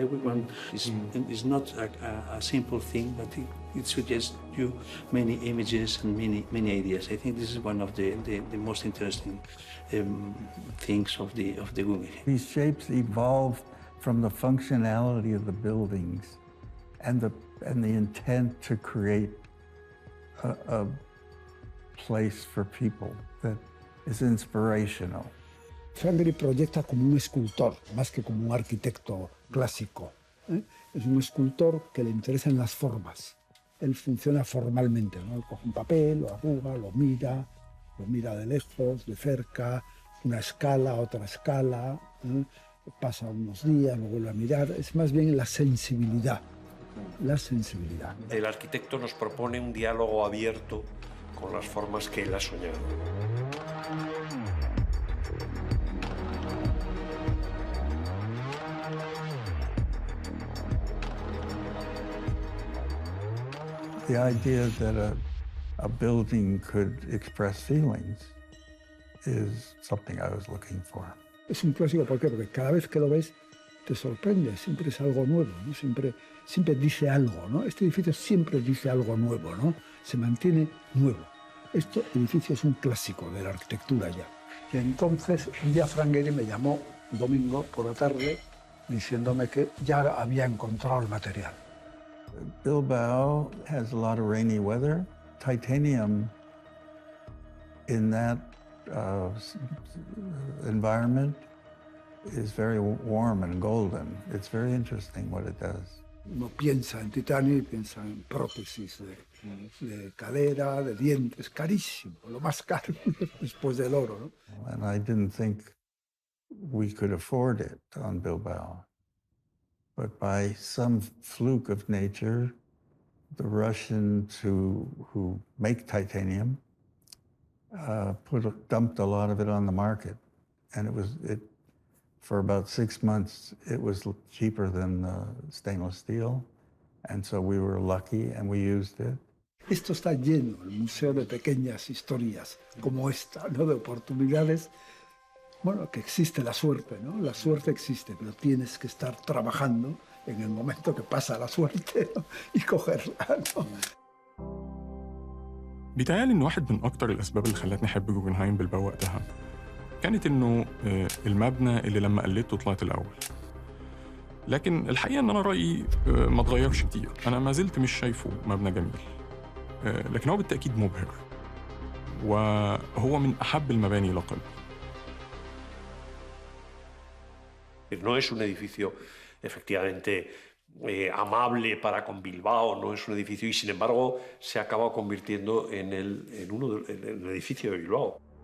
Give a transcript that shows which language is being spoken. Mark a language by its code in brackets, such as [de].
[en] Everyone is not a simple thing, but it suggests you many images and many ideas. I think this is one of the most interesting things of the Guggenheim. These shapes evolved from the functionality of the buildings and the intent to create a place for people that is inspirational. [es] Frank Gehry proyecta como un escultor, más que como un arquitecto clásico. Es un escultor que le interesan las formas. Él funciona formalmente, ¿no? Él coge un papel, lo arruga, lo mira de lejos, de cerca, una escala, otra escala, pasa unos días, lo vuelve a mirar. Es más bien la sensibilidad. La sensibilidad. El arquitecto nos propone un diálogo abierto con las formas que él ha soñado. [en] The idea that a building could express feelings is something I was looking for. [es] Es un clásico, ¿por qué? Porque cada vez que lo ves te sorprende, siempre es algo nuevo, ¿no? Siempre dice algo, ¿no? Este edificio siempre dice algo nuevo, ¿no? Se mantiene nuevo. Este edificio es un clásico de la arquitectura ya. Y entonces un día Frank Gehry me llamó un domingo por la tarde diciéndome que ya había encontrado el material. [en] Bilbao has a lot of rainy weather. Titanium in that environment is very warm and golden. It's very interesting what it does. [es] Uno piensa en titanio y piensa en prótesis de cadera, de dientes, carísimo, lo más caro después del oro, ¿no? [en] And I didn't think we could afford it on Bilbao. But by some fluke of nature, the Russians who make titanium dumped a lot of it on the market, and for about 6 months it was cheaper than stainless steel, and so we were lucky and we used it. [es] Esto está lleno, el museo, de pequeñas historias como esta, ¿no? De oportunidades. Bueno, que existe la suerte, ¿no? La suerte existe, pero tienes que estar trabajando en el momento que pasa la suerte, ¿no? Y cogerla, ¿no? [ar] بيتهيألي إن واحد من أكتر الأسباب اللي خلتني أحب جوجنهايم بالباو وقتها كانت إنه المبنى اللي لما قلدته طلعت الأول. لكن الحقيقة إن أنا رأيي ما اتغيرش كتير. أنا ما زلت مش شايفه مبنى جميل. لكن هو بالتأكيد مبهر. وهو من أحب المباني إلى قلبي. [es] No es un edificio efectivamente amable para con Bilbao, no es un edificio, y sin embargo se ha acabado convirtiendo en el edificio de Bilbao.